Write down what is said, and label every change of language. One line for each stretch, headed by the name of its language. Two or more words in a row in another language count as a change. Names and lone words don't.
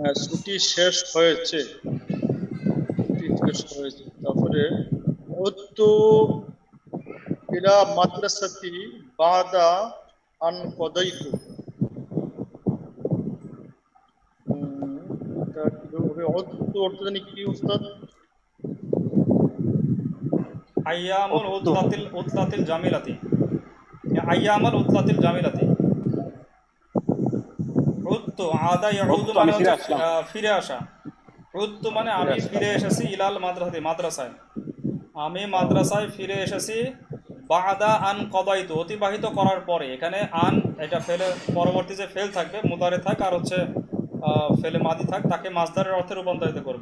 Bangla: ছুটি শেষ হয়েছে, ছুটি শেষ হয়েছে। তারপরে
Arabic: عدت إلى المدرسة بعد أن قضيت.
Bangla: এটা কিভাবে হবে? উত্তু অর্থ জানি কি উস্তাদ?
Arabic: আইয়ামুল উত্তু। العطلة الجميلة، أيام العطلة الجميلة. عدت عاد يعود উত্তু
Bangla: মানে আমি ফিরে হচ্ছে আসলাম। ফিরে আসা। উত্তু মানে ফিরে আমি আসলাম। ফিরে এসেছি,
Arabic: إلى المدرسة
Bangla: মাদ্রাসায়, আমি মাদ্রাসায় ফিরে এসেছি।
Arabic: بعد أن قضيت
Bangla: অতিবাহিত করার পরে, এখানে আন এটা ফেলে পরবর্তী যে ফেল থাকবে মুদারে থাক আর হচ্ছে ফেলে মাদি থাক, তাকে মাসদারের অর্থে রূপান্তরিত করবে।